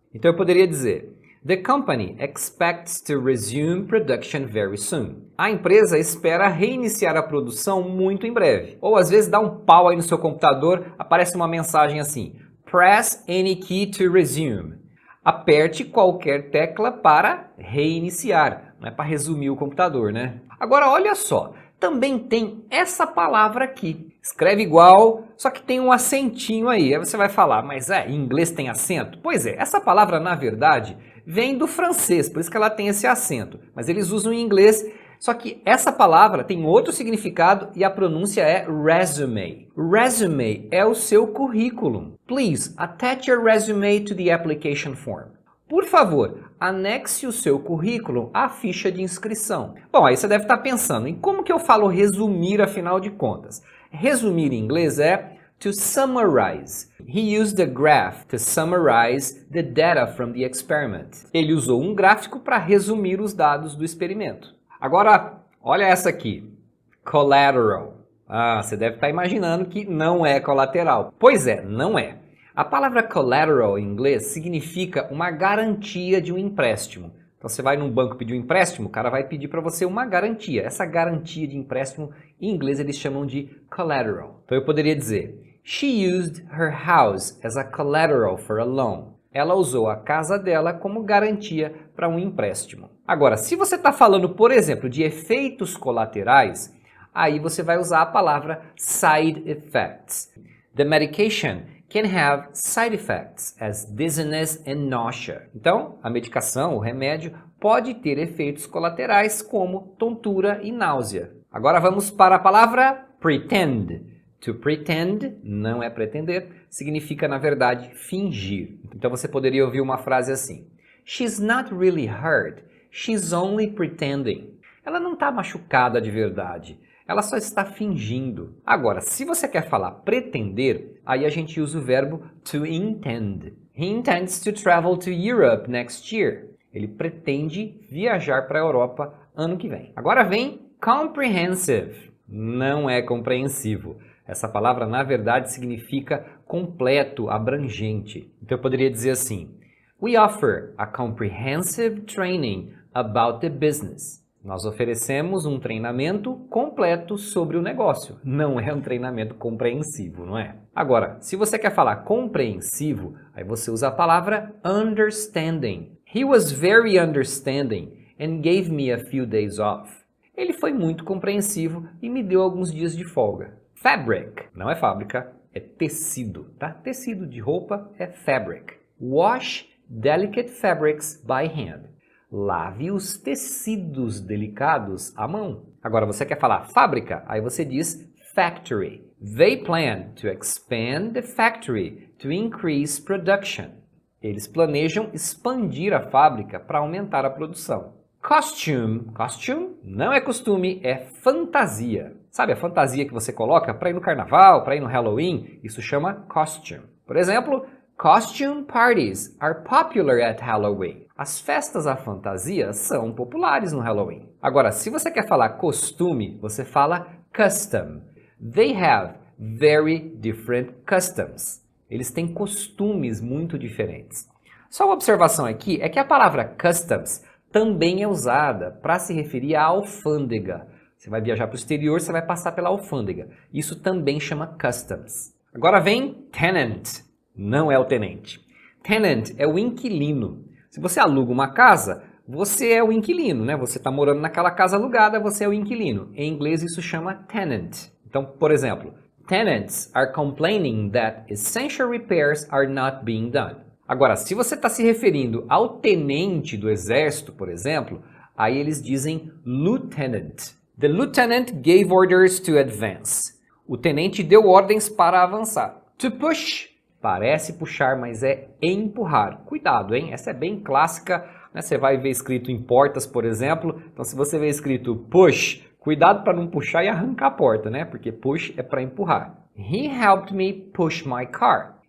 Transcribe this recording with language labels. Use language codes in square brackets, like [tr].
[pt] Então eu poderia dizer, [en] the company expects to resume production very soon. [pt] A empresa espera reiniciar a produção muito em breve. Ou às vezes dá um pau aí no seu computador, aparece uma mensagem assim, [en] press any key to resume. [pt] Aperte qualquer tecla para reiniciar. Não é para resumir o computador, né? Agora olha só, também tem essa palavra aqui. Escreve igual, só que tem um acentinho aí. Aí você vai falar, mas em inglês tem acento? Pois é, essa palavra na verdade vem do francês, por isso que ela tem esse acento. Mas eles usam em inglês, só que essa palavra tem outro significado e a pronúncia é resume. Resume é o seu currículo. [en] Please, attach your resume to the application form. [pt] Por favor, anexe o seu currículo à ficha de inscrição. Bom, aí você deve estar pensando em como que eu falo resumir afinal de contas. Resumir em inglês é to summarize. [en] He used a graph to summarize the data from the experiment. [pt] Ele usou um gráfico para resumir os dados do experimento. Agora, olha essa aqui. Collateral. Você deve estar imaginando que não é colateral. Pois é, não é. A palavra collateral em inglês significa uma garantia de um empréstimo. Então você vai num banco pedir um empréstimo, o cara vai pedir para você uma garantia. Essa garantia de empréstimo, em inglês eles chamam de collateral. Então eu poderia dizer, [en] she used her house as a collateral for a loan. [pt] Ela usou a casa dela como garantia para um empréstimo. Agora, se você está falando, por exemplo, de efeitos colaterais, aí você vai usar a palavra side effects. [en] The medication can have side effects as dizziness and nausea. [pt] Então, a medicação, o remédio, pode ter efeitos colaterais como tontura e náusea. Agora vamos para a palavra pretend. To pretend, não é pretender, significa, na verdade, fingir. Então você poderia ouvir uma frase assim, [en] she's not really hurt, she's only pretending. [pt] Ela não está machucada de verdade, Ela só está fingindo. Agora, se você quer falar pretender, aí a gente usa o verbo to intend. [en] He intends to travel to Europe next year. [pt] Ele pretende viajar para a Europa ano que vem. Agora vem comprehensive. Não é compreensivo. Essa palavra, na verdade, significa completo, abrangente. Então eu poderia dizer assim: [en] We offer a comprehensive training about the business. [pt] Nós oferecemos um treinamento completo sobre o negócio. Não é um treinamento compreensivo, não é? Agora, se você quer falar compreensivo, aí você usa a palavra understanding. [en] He was very understanding and gave me a few days off. [pt] Ele foi muito compreensivo e me deu alguns dias de folga. Fabric não é fábrica, é tecido, tá? Tecido de roupa é fabric. [en] Wash delicate fabrics by hand. [pt] Lave os tecidos delicados à mão. Agora, você quer falar fábrica? Aí você diz factory. [en] They plan to expand the factory to increase production. [pt] Eles planejam expandir a fábrica para aumentar a produção. Costume. Costume não é costume, é fantasia. Sabe a fantasia que você coloca para ir no carnaval, para ir no Halloween? Isso chama costume. Por exemplo, [en] costume parties are popular at Halloween. [pt] As festas à fantasia são populares no Halloween. Agora, se você quer falar costume, você fala custom. [en] They have very different customs. [pt] Eles têm costumes muito diferentes. Só uma observação aqui é que a palavra customs também é usada para se referir à alfândega. Você vai viajar para o exterior, você vai passar pela alfândega. Isso também chama customs. Agora vem tenant. Não é o tenente. Tenant é o inquilino. Se você aluga uma casa, você é o inquilino, né? Você está morando naquela casa alugada, você é o inquilino. Em inglês isso chama tenant. Então, por exemplo, [en] tenants are complaining that essential repairs are not being done. [pt] Agora, se você está se referindo ao tenente do exército, por exemplo, aí eles dizem lieutenant. [en] The lieutenant gave orders to advance. [pt] O tenente deu ordens para avançar. To push. Parece puxar, mas é empurrar. Cuidado, hein? Essa é bem clássica, né? Você vai ver escrito em portas, por exemplo. Então, se você vê escrito push, cuidado para não puxar e arrancar a porta, né? Porque push é para empurrar. [en] He helped me push my car.